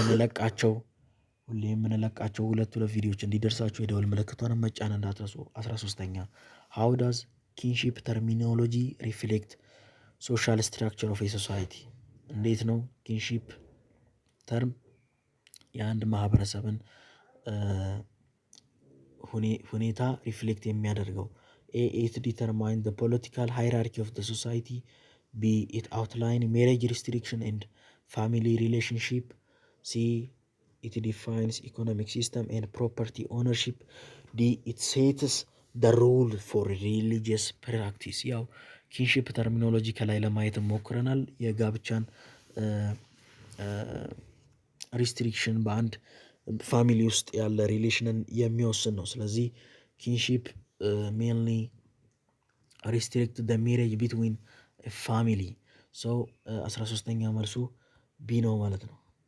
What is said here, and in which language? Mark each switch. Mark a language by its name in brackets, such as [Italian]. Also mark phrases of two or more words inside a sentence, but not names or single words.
[Amharic] የምንለቃቸው ሁለት ቪዲዮዎች እንዲደርሳችሁ የደውል ምልክቷን መጫን እንዳትረሱ። 13ኛ [English] how does kinship terminology reflect social structure of a society [Amharic] እንዴት ነው [English] kinship term [Amharic] የአንድ ማህበረሰብን ሁኔታ ሪፍሌክት የሚያደርገው? [English] ኤ it determine the political hierarchy of the society, B it outline marriage restriction and family relationship, C it defines economic system and property ownership, D it sets the rule for religious practice። ያው ኪንሺፕ ተርሚኖሎጂ [Amharic] ከላይ ለማየት ሞክረናል። የጋብቻን ሪስትሪክሽን በአንድ ፋሚሊ ውስጥ ያለ ሪሌሽንን የሚወስን ነው። ስለዚህ [English] kinship mainly restrict the marriage between family። [Amharic] ሶ 13ኛ መልሱ ቢ ነው ማለት ነው።